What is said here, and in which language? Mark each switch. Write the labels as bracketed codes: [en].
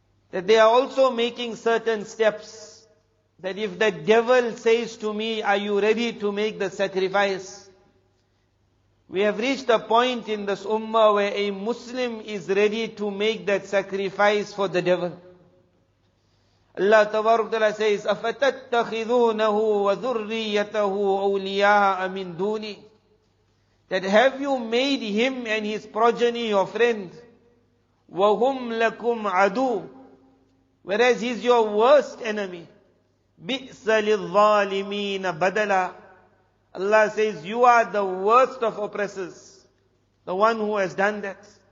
[en] That they are also making certain steps. That if the devil says to me, are you ready to make the sacrifice? We have reached a point in this ummah where a Muslim is ready to make that sacrifice for the devil. Allah Tabaraka Ta'ala says, [ar] أَفَتَتَّخِذُونَهُ وَذُرِّيَّتَهُ أَوْلِيَاءَ مِن دُونِي. [en] That have you made him and his progeny your friend? [ar] وَهُمْ لَكُمْ عَدُوٌ. [en] Whereas he's your worst enemy. [ar] بِئْسَ لِلظَّالِمِينَ بَدَلًا. [en] Allah says, you are the worst of oppressors. The one who has done that.